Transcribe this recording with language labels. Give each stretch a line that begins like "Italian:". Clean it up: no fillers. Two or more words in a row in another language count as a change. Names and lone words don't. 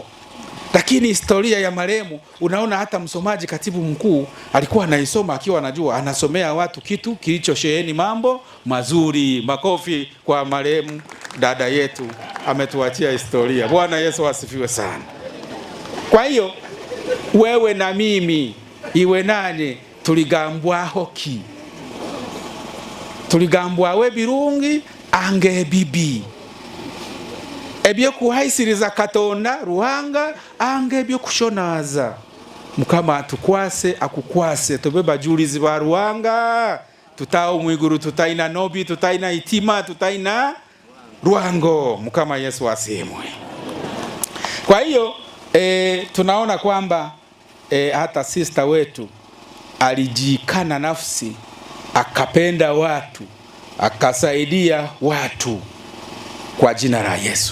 Swahili: Lakini historia ya marehemu, unaona hata msomaji katibu mkuu alikuwa anaisoma akiwa anajua anasomea watu kitu kilichosheheni mambo mazuri. Makofi kwa marehemu dada yetu, ametuachia historia. Bwana Yesu asifiwe sana. Kwa hiyo wewe na mimi iwe nani
Nyoro: tuligambwa hoki, tuligambwa we birungi ange bibi ebyo kuhaisiriza Katonda Ruhanga ange ebyo kushonaza Mukama atukwase akukwase tobe bajulizi ba Ruhanga tutao mwiguru tutaina nobi tutaina itima tutaina Ruhango Mukama Yesu asemwe.
Swahili: Kwa hiyo tunaona kwamba hata sister wetu alijikana nafsi, akapenda watu, akasaidia watu kwa jina la Yesu.